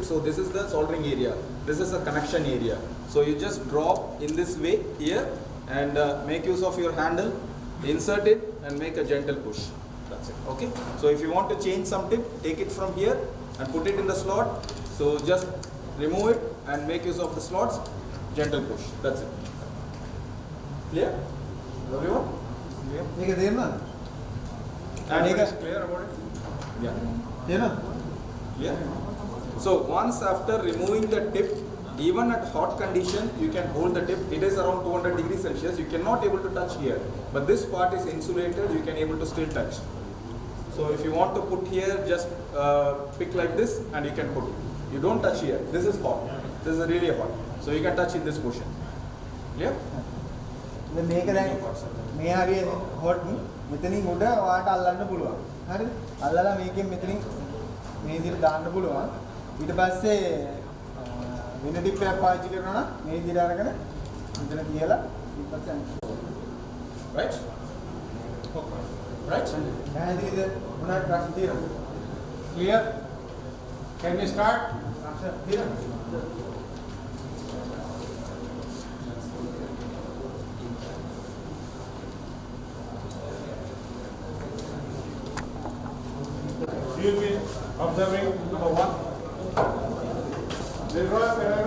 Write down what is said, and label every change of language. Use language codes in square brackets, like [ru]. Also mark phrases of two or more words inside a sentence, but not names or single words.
[en] So this is the soldering area. This is the connection area. So you just drop in this way here and make use of your handle, insert it and make a gentle push. That's it. Okay. So if you want to change some tip, take it from here and put it in the slot. So just remove it and make use of the slots. Gentle push. That's it. Clear? Everyone? Clear? [si] මේක තේරුණාද? [en] And [si] මේක [en] clear about it? Yeah. [si] තේරුණාද? [en] Clear? So once after removing the tip, even at hot condition, you can hold the tip. It is around 200 degrees Celsius. You cannot able to touch here, but this part is insulated. You can able to still touch. So if you want to put here, just pick like this, and you can put. You don't touch here. This is hot. This is really hot. So you can touch in this portion. Clear? [si] දැන් මේක දැන් මේ හරිය හොට් මෙතනින් උඩ ඔයාට අල්ලන්න පුළුවන්. හරිද? අල්ලලා මේකෙන් මෙතනින් මේ විදිහට දාන්න පුළුවන්. ඊට පස්සේ වෙන ටිප් එකක් පාවිච්චි කරනවා නම් මේ විදිහට අරගෙන මෙතන තියලා ඊට පස්සේ [en] Right? Right? [si] පැහැදිලිද මොනවද ප්‍රශ්න තියෙනවද? [en] Clear? Can we start? [si] ප්‍රශ්න තියෙනවද? [en] You will be observing number 1. Leroy Pereira.